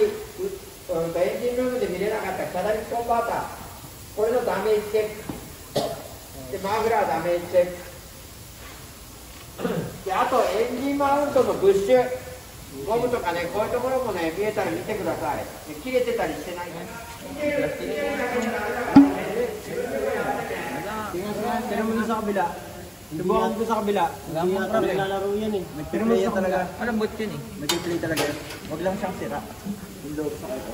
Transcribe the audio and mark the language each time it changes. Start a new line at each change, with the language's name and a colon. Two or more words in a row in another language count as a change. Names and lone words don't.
Japanese: エンジンルームで見れなかったキャタリスコンバーター、これのダメージチェックで、マフラーダメージチェックで、あとエンジンマウントのブッシュゴムとかね、こういうところもね、見えたら見てください。切れてたりしてないか。
Filipino: Pero mo sa kabila. Subukan ko sa kabila. Hindi lalaro yan eh. Nag-play talaga. Malambot yun eh. Nag-play talaga. Huwag lang siyang sira. Yung loob sa ito.